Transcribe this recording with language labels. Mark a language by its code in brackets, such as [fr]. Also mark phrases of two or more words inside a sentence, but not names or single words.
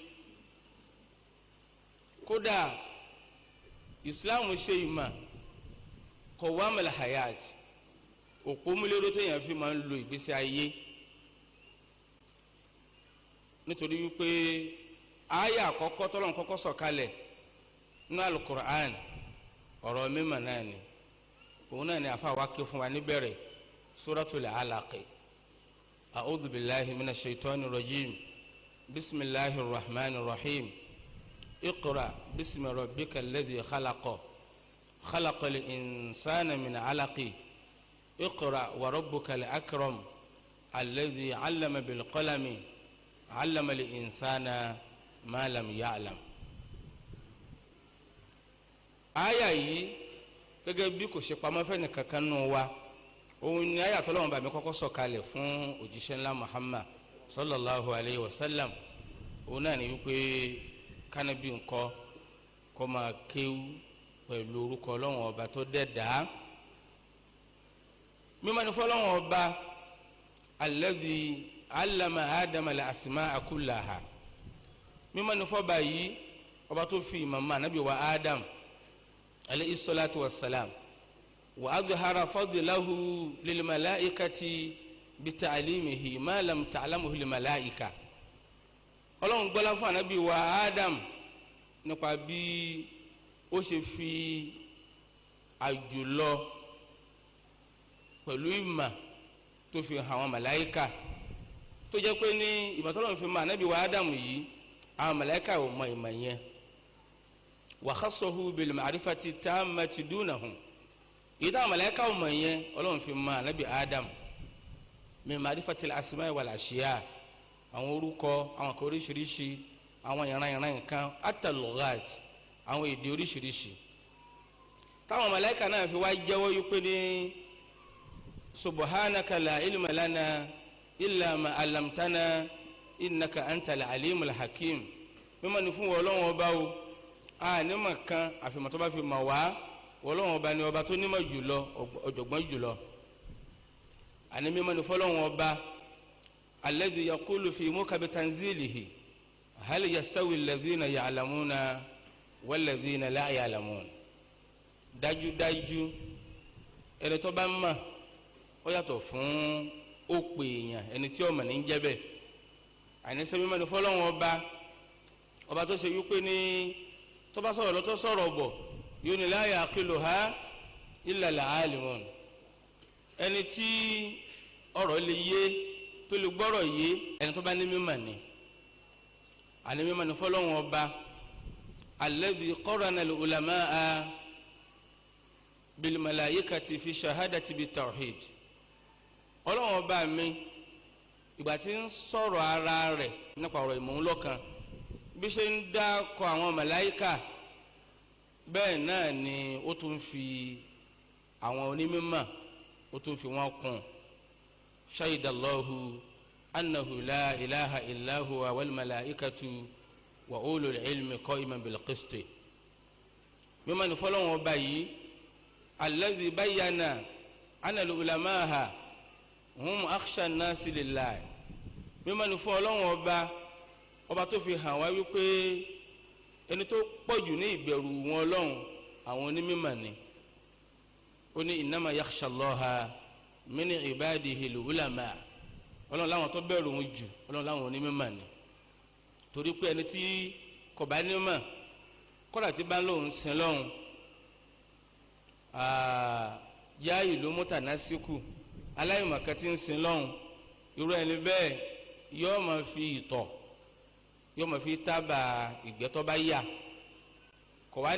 [yo] kódà islam ṣe ìmọ̀ [ar] قوام الحياة, [yo] òpómúléró téèyàn fi máa ń lo ìgbésí ayé. nítorí wípé àyà àkọ́kọ́ tọ́lọ́run kọ́kọ́ sọ̀kalẹ̀ nínú alukur'an ọ̀rọ̀ mímọ̀ náà ni, òun náà ni àfa wa ké fún wa níbẹ̀rẹ̀ [ar] سورة العلق. أعوذ بالله من الشيطان الرجيم، بسم الله الرحمن الرحيم، اقرأ باسم ربك الذي خلق خلق الإنسان من علق اقرأ وربك الأكرم الذي علم بالقلم علم الإنسان ما لم يعلم. [yo] àyà yìí gẹ́gẹ́ bí kò ṣe pamọ́ fẹ́ni kankan nù wa, òun ni àyà tọ́lọ́run bá mi kọ́kọ́ sọ̀kalẹ̀ fún òjíṣẹ́ ńlá Muhammad [ar] صلى الله عليه وسلم. [yo] òun náà ni wípé kánábì ńkọ́ kó máa kéwú pẹ̀lú orúkọ Ọlọ́run ọba tó dẹ̀dá. mímọ́ ni fọ́lọ́run ọba [ar] الذي علم آدم الأسماء كلها. [yo] mímọ́ ni fọ́ba yìí ọba tó fi ìmọ̀ mọ́ ànábì wa Adam [ar] عليه الصلاة والسلام وأظهر فضله للملائكة بتعليمه ما لم تعلمه للملائكة. [yo] Ọlọ́run gbọ́lá fún ànábì wa Adam nípa bí ó ṣe fi àjùlọ pẹ̀lú ìmọ̀ tó fi hàn àwọn màláíkà, tó jẹ́ pé ní ìmọ̀ tọ́lọ́run fi mọ̀ ànábì wa Adam yìí àwọn màláíkà ò mọ ìmọ̀ yẹn. [ar] وخصه بالمعرفة التامة دونهم, [yo] èyí táwọn màláíkà ò mọ̀ yẹn Ọlọ́run fi mọ̀ ànábì Adam [ar] من معرفة الأسماء والأشياء, [yo] àwọn orúkọ àwọn kan oríṣiríṣi, àwọn ìran nǹkan at-lughat, àwọn èdè oríṣiríṣi. táwọn màláíkà náà fi wá jẹ́wọ́ yí pé ní [ar] سبحانك لا علم لنا إلا ما علمتنا إنك أنت العليم الحكيم. [yo] mímọ́ ni fún Ọlọ́run ọba o, a nímọ̀ kan àfihàn tó bá fi mọ̀ wá. Ọlọ́run ọba ni ọba tó nímọ̀ jùlọ, ọ̀jọ̀gbọ́n jùlọ. àní mímọ́ ni fọ́lọ́run ọba [ar] الذي يقول في محكم تنزيله هل يستوي الذين يعلمون والذين لا يعلمون. [yo] dájúdájú ẹni tó bá mọ̀ ó yàtọ̀ fún òpè èèyàn, ẹni tí ó mọ̀ ní jẹ́ bẹ́ẹ̀. àníṣe mímọ́ ni fọ́lọ́run ọba tó ṣe wípé ní tó bá sọ̀rọ̀ lọ́tọ́ sọ̀rọ̀ bọ̀ yóò ní [ar] لا يعقلها إلا العالمون. [yo] ẹni tí ọ̀rọ̀ lè yé tó lè gbọ́rọ̀ yé ẹni tó bá ní mímọ̀ ni. àní mímọ̀ ni fọ́lọ́run ọba [ar] الذي قرن العلماء بالملائكة في الشهادة بالتوحيد. [yo] Ọlọ́run ọba mi ìgbà tí ń sọ̀rọ̀ ara rẹ̀ nípa ọ̀rọ̀ ìmọ̀ọ́lọ́kan, bí ṣe ń dákọ̀ àwọn màláíkà bẹ́ẹ̀ náà ni ó tún fi àwọn onímọ̀ ó tún fi wọ́n kún. [ar] شهد الله أنه لا إله إلا هو والملائكة وأولو العلم قائما بالقسط. [yo] mímọ́ ni fọ́lọ́run ọba yìí [ar] الذي بين أن العلماء هم أخشى الناس لله. [yo] mímọ́ ni fún Ọlọ́run ọba tó fi hàn wá wípé ẹni tó pọ̀jù ní ìbẹ̀rù wọn Ọlọ́run àwọn onímọ̀ ni ó ní [ar] إنما يخشى الله من عباده العلماء [yo] ọlọ́run láwọn tó bẹ̀rù òun jù ọlọ́run láwọn onímọ̀ ni torí pé ẹni tí kò bá nímọ̀ kọ́dà tí bá ń lòun sin lọ́hùn yá ìlú mútànásíkù aláìmọ̀kan tí ń sin lọ́hùn irú ẹni bẹ́ẹ̀ yóò máa fi ìtọ̀ yóò máa fi tábà ìgbẹ́ tó bá yà kò wá